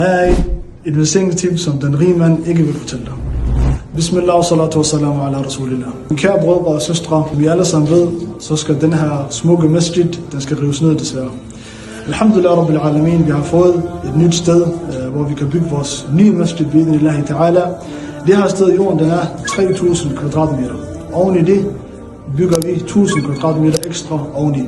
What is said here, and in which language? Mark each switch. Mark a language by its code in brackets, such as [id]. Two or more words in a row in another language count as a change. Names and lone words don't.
[da] er et velsignelsestip, som den rige mand ikke vil fortælle dig. [ar] بسم الله والصلاة والسلام على رسول الله. [da] Min kære brødre og søstre, vi alle sammen ved, så skal den her smukke masjid, den skal rives ned desværre. [ar] الحمد لله رب العالمين, [da] vi har fået et nyt sted, hvor vi kan bygge vores nye masjid, [ar] بإذن الله تعالى. [da] Det her sted i jorden, den er 3000 kvadratmeter. Oven i det bygger vi 1000 kvadratmeter ekstra oveni.